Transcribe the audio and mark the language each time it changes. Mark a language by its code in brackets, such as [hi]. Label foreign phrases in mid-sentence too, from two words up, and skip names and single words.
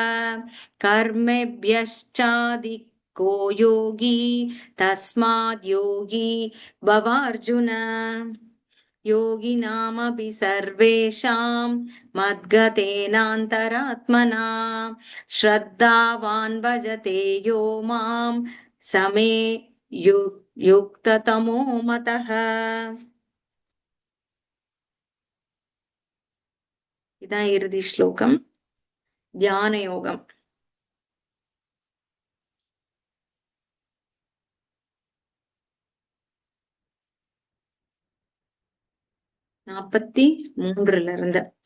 [sa] कर्मेभ्यश्चाधिको योगी तस्माद् योगी भवार्जुन योगिनामपि सर्वेषां मद्गतेनान्तरात्मना श्रद्धावान् भजते यो मां समे युक्ततमो मतः. [ta] இதான் இறுதி ஸ்லோகம். தியான யோகம். நாற்பத்தி மூன்றுல இருந்து.